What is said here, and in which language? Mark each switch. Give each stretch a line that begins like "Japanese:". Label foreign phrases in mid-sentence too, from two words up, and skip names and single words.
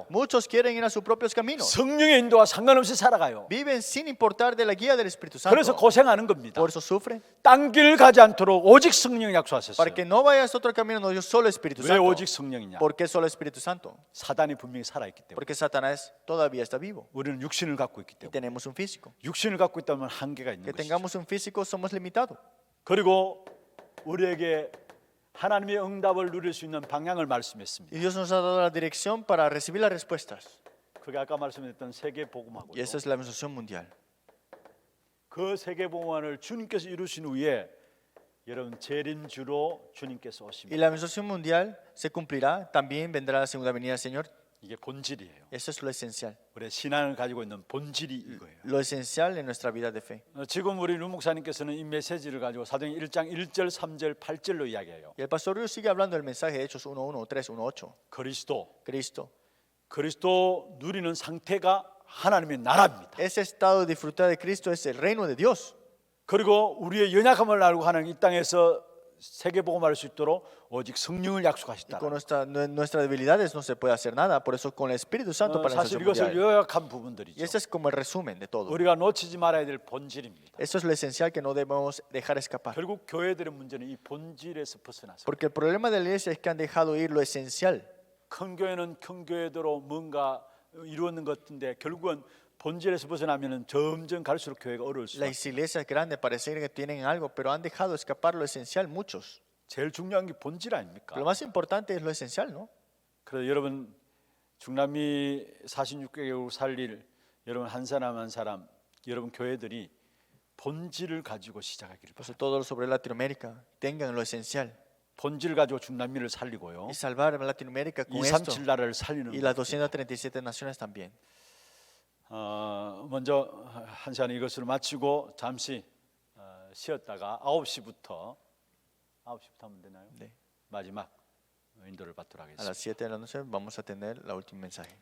Spanish: Muchos quieren ir a sus propios caminos.
Korean: 성령의 인도와 상관없이 살아가요.
Spanish: Viven sin importar de la guía del Espíritu
Korean: 그래서
Spanish: Santo.
Korean: 고생하는 겁니다.
Spanish: Por eso sufren.
Korean: 딴 길 가지 않도록 오직 성령
Spanish: Para
Korean: 약속하셨어요.
Spanish: que no vayas a otro camino nos dio solo el Espíritu
Korean: 왜
Spanish: Santo.
Korean: 오직 성령이냐?
Spanish: ¿Por qué solo el Espíritu Santo?
Korean: 사단이 분명히 살아있기 때문에.
Spanish: Porque Satanás todavía está vivo
Korean: 우리는 육신을 갖고 있기
Spanish: y
Korean: 때문에.
Spanish: tenemos un físico.
Korean: 육신을 갖고 있다면 한계가 있는
Spanish: Que
Korean: 것이죠.
Spanish: tengamos un físico somos limitados.
Korean: 그리고 우리에게 하나님의 응답을 누릴 수 있는 방향을 말씀했습니다.
Spanish: Y Dios nos ha dado la dirección para recibir las respuestas.
Korean: 그게 아까 말씀드렸던 세계 복음하고
Spanish: Y esa es la administración mundial.
Korean: 그 세계 복음화를 주님께서 이루신 후에 여러분 재림주로 주님께서
Spanish: Y
Korean: 오십니다.
Spanish: la administración mundial se cumplirá. También vendrá la segunda venida del Señor.
Korean: 이게 본질이에요.
Spanish: Eso es lo esencial.
Korean: 우리의 신앙을 가지고 있는 본질이 이거예요.
Spanish: Lo esencial en nuestra vida de fe.
Korean: 지금 우리 루 목사님께서는 이 메시지를 가지고 사도행 1장 1절, 3절, 8절로 이야기해요.
Spanish: Y el pastor Río sigue hablando del mensaje de Hechos 1:1, 3, 1:8.
Korean: 그리스도
Spanish: Cristo.
Korean: 누리는 상태가 하나님의 나라입니다.
Spanish: Ese estado de disfrutar de Cristo es el reino de Dios.
Korean: 그리고 우리의 연약함을 알고 하나님 이 땅에서 세계 복음화할 수 있도록 오직 성령을
Spanish: Y
Korean: 약속하셨다.
Spanish: con nuestras debilidades no se puede hacer nada. Por eso con el Espíritu Santo para la
Korean: 사실
Spanish: administración
Korean: 이것을
Spanish: mundial.
Korean: 요약한
Spanish: Y
Korean: 부분들이죠.
Spanish: ese es como el resumen de todo.
Korean: 우리가 놓치지 말아야 될 본질입니다.
Spanish: Eso es lo esencial que no debemos dejar escapar.
Korean: 결국 교회들의 문제는 이 본질에서 벗어나서
Spanish: Porque el problema de la iglesia es que han dejado ir lo esencial.
Korean: 큰 교회는 큰 교회대로 뭔가 이루었는 것 같은데 결국은 본질에서 벗어나면은 점점 갈수록 교회가 어려울 수 있어요.
Spanish: Las iglesias grandes parecen que tienen algo, pero han dejado escapar lo esencial muchos.
Korean: 제일 중요한 게 본질 아닙니까?
Spanish: Lo más importante es lo esencial, ¿no?
Korean: 그래서 여러분 중남미 46개국 살릴 여러분 한 사람 한 사람 여러분 교회들이 본질을 가지고 시작하기를
Spanish: Por eso
Korean: 바랍니다.
Spanish: todos sobre Latinoamérica tengan lo esencial.
Korean: 본질 가지고 중남미를 살리고요.
Spanish: Y salvar a Latinoamérica con esto.
Korean: 237 나라를 살리는
Spanish: Y las 237 naciones también.
Korean: 먼저 한 시간 이것을 마치고 잠시 쉬었다가 9시부터 하면 되나요? 네. 마지막 인도를 받도록
Spanish: A
Korean: 하겠습니다.
Spanish: las 7 de la noche vamos a tener la última mensaje.